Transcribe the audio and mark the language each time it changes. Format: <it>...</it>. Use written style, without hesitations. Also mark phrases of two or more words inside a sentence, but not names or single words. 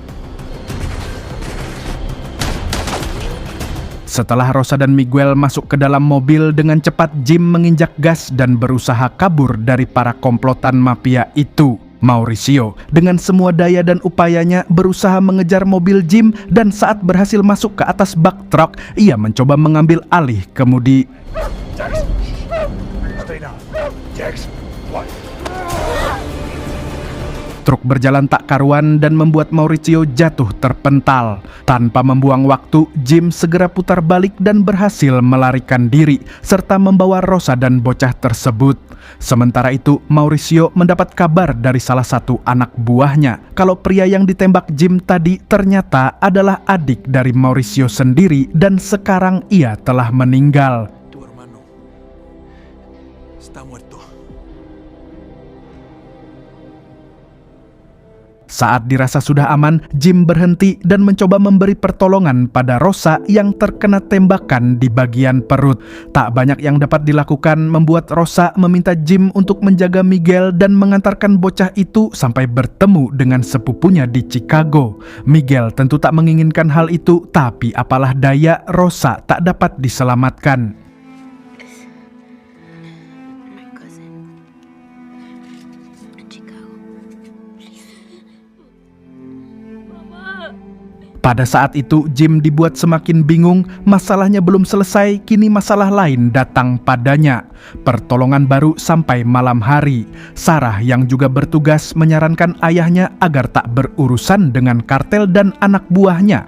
<id>Setelah Rosa dan Miguel masuk ke dalam mobil, dengan cepat Jim menginjak gas dan berusaha kabur dari para komplotan mafia itu. Mauricio dengan semua daya dan upayanya berusaha mengejar mobil Jim dan saat berhasil masuk ke atas bak truk, ia mencoba mengambil alih kemudi.</id> <en>Stay down. Jackson, what?</en> <id>Truk berjalan tak karuan dan membuat Mauricio jatuh terpental. Tanpa membuang waktu, Jim segera putar balik dan berhasil melarikan diri serta membawa Rosa dan bocah tersebut. Sementara itu, Mauricio mendapat kabar dari salah satu anak buahnya kalau pria yang ditembak Jim tadi ternyata adalah adik dari Mauricio sendiri dan sekarang ia telah meninggal.</id> <es>Tu hermano está muerto.</es> <id>Saat dirasa sudah aman, Jim berhenti dan mencoba memberi pertolongan pada Rosa yang terkena tembakan di bagian perut. Tak banyak yang dapat dilakukan membuat Rosa meminta Jim untuk menjaga Miguel dan mengantarkan bocah itu sampai bertemu dengan sepupunya di Chicago. Miguel tentu tak menginginkan hal itu, tapi apalah daya, Rosa tak dapat diselamatkan.</id> <en>My cousin. Chicago. Mama.</en> <id>Pada saat itu, Jim dibuat semakin bingung. Masalahnya belum selesai, kini masalah lain datang padanya. Pertolongan baru sampai malam hari. Sarah yang juga bertugas menyarankan ayahnya agar tak berurusan dengan kartel dan anak buahnya.</id>